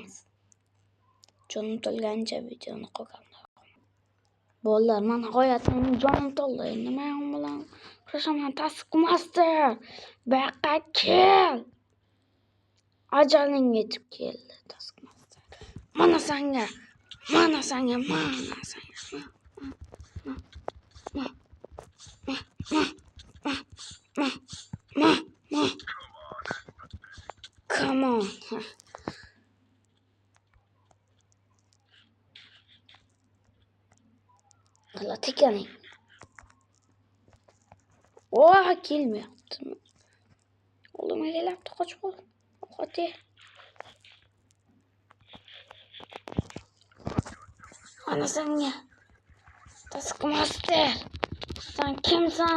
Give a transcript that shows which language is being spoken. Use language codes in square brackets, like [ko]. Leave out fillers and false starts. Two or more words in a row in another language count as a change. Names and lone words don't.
[uz] Jonim to'lgancha videoni qo'yganman. Bolalar, mana nihoyatda jonim to'ldi. Nima bilan kurashaman? Taskmaster. Buyoqqa kel. Ajaling yetib keldi, Taskmaster. Mana sanga. [en] Come on. [uz] Hala tekaning. Kelmayapti. Oğlum kelyapti, qochib qol. Ovqat ye. Mana senga. Taskmaster. Sen kimsan?